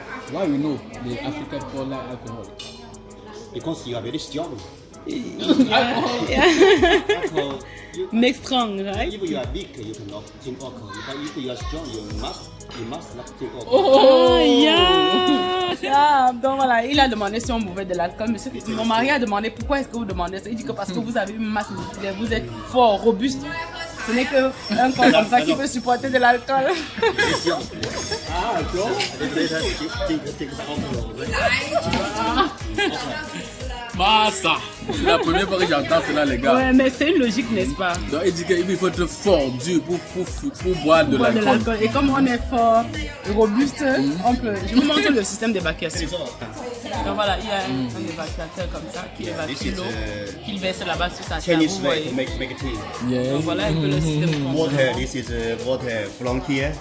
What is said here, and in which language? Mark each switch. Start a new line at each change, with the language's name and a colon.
English: Why we know the African people like alcohol? Because you are very strong. Alcohol. Alcohol. Make strong, right? If you are weak, you cannot drink alcohol. But if you are strong, you must not drink alcohol. Oh, yeah.
French: Donc voilà, il a demandé si on buvait de l'alcool. Mon mari a demandé pourquoi est-ce que vous demandez ça. Il dit que parce que vous avez une masse musculaire, vous êtes fort, robuste. Ce n'est qu'un corps comme ça qui peut supporter de l'alcool.
English: Ah, alcohol? Drink alcohol.
French: Bah ça, c'est la première fois que j'entends cela les gars. Ouais, mais c'est une logique, n'est-ce pas? Donc il dit qu'il faut être fort, dur pour boire de l'alcool. Et comme on est fort, robuste, on peut... Je vous montre le système d'évacuation. Donc voilà, il y a un évacuateur comme ça qui évacue l'eau, qu'il verse là-bas sur sa table.
English: Chinese way to make tea. Yeah.
French: Donc voilà un peu le système de
English: Water, this is water from here